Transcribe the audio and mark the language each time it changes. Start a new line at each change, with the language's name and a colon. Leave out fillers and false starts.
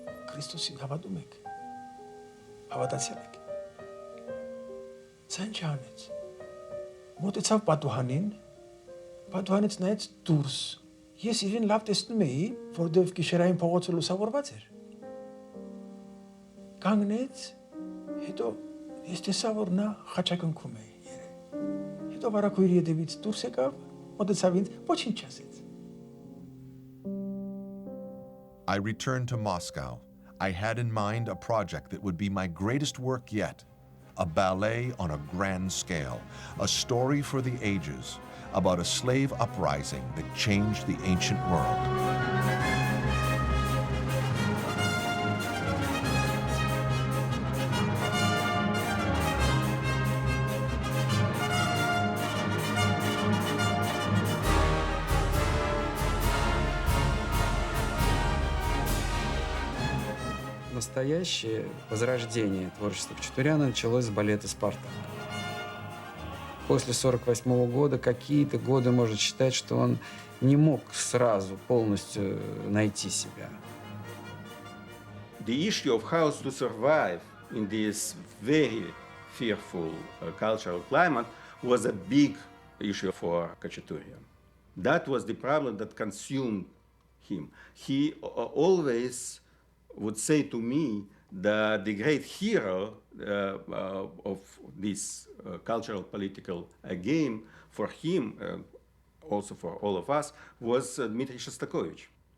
Armenian: Քրիստոսին հավատում եք, հավատացյալ եք։ Սա ինչ անեց։ Մոտեցավ պատուհանին, պատուհանից նայեց դուրս։ Ես իրեն լավ տեսնում էի, որովհետև գիշերային փողոցը լուսավորված էր։ Կանգնեց, հետո ես տեսա, որ նա խաչակնքում է։ Հետո վարակույրի ետևից դուրս եկավ, մոտեցավ ինձ, ոչինչ չասեց։
English: I returned to Moscow. I had in mind a project that would be my greatest work yet, a ballet on a grand scale, a story for the ages about a slave uprising that changed the ancient world.
Russian: Настоящее возрождение творчества Хачатуряна началось с балета «Спартак». После 1948 года, какие-то годы можно считать, что он не мог сразу полностью найти себя.
English: The issue of how to survive in this very fearful cultural climate was a big issue for Khachaturian. That was the problem that consumed him. He always would say to me that the great hero of this cultural political game for him, also for all of us, was Dmitry Shostakovich.